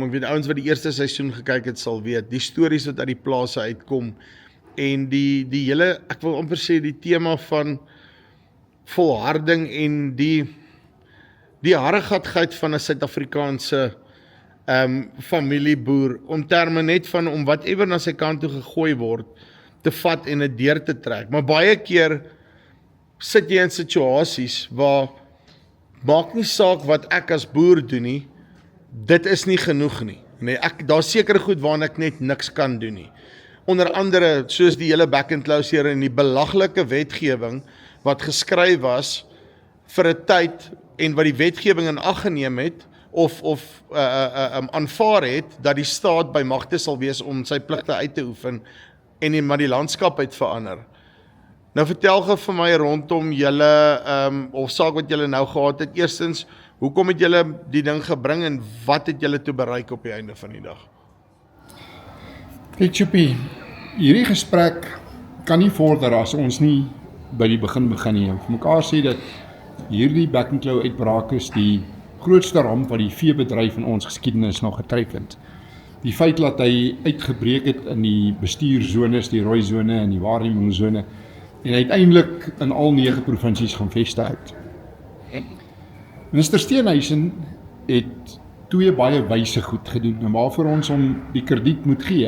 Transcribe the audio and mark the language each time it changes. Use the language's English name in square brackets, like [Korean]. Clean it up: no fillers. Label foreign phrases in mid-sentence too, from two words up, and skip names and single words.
[Afrikaans] Ek weet ouens wat die eerste seisoen gekyk het sal weet, die stories wat uit die plase uitkom en die hele, ek wil amper sê die tema van volharding en die harregatheid van 'n Suid-Afrikaanse familieboer, om terme net van om whatever na sy kant toe gegooi word, te vat en dit deur te trek. Maar baie keer sit jy in situasies waar, maak nie saak wat ek as boer doen nie, dit is nie genoeg nie. Nee, daar seker goed waarna ek net niks kan doen nie. Onder andere, soos die hele back and closer en die belaglike wetgewing, wat geskryf was vir 'n tyd, en wat die wetgewing in ag geneem het, of aanvaar het, dat die staat by magte sal wees om sy pligte uit te oefen, en maar die landskap het verander. Nou vertel gou vir my rondom julle hofsaak wat julle nou gehad het. Eerstens, hoekom het julle die ding gebring en wat het julle toe bereik op die einde van die dag? Kyk, Tjoepie, hierdie gesprek kan nie vorder as ons nie by die begin nie. Vir mekaar sê dat hierdie back and claw uitbraak is die grootste ramp wat die veebedryf in ons geskiedenis nog getref het. Die feit dat hy uitgebreek het in die bestuurzones, die rooi zone en die waarnemingszone, en uiteindelik in al 9 provinsies gaan vestig. Minister Steenhuisen het 2 baie wyse goed gedoen, en waarvoor ons hom die krediet moet gee.